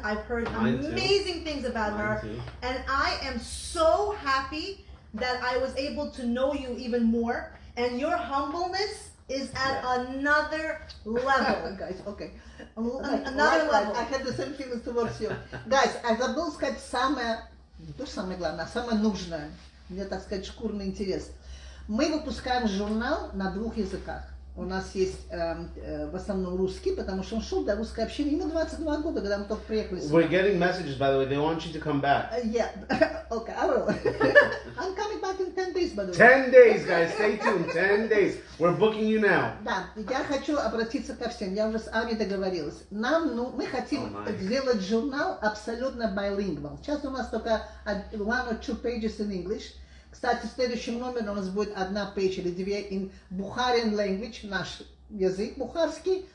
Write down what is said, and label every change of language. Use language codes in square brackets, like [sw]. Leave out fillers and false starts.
[en] I've heard amazing things about her. And I am so happy that I was able to know you even more. And your humbleness is at another level. Guys, okay. Another level. I had the same feelings towards you. [ru] Guys, я забыл сказать самое, не то самое главное, а самое нужное. Мне, так сказать, шкурный интерес. Мы выпускаем журнал на 2 языках. У нас есть в основном русский, потому что он шел до русской общины. Ему 22 года, когда мы только приехали сюда. [en] We're getting messages, by the way. They want you to come back. Yeah. Okay, I will. I'm coming back in 10 days, by the way. 10 days, guys. Stay tuned. 10 days. We're booking you now. [ru] Да, я хочу обратиться ко всем. Я уже с Ани договорилась. Мы хотим сделать журнал абсолютно bilingual. Сейчас у нас только [en] 1 or 2 pages in English. [ru] Кстати, в следующем номере у нас будет 1 page или 2 [en] in Bukharian language, [ru] наш язык бухарский.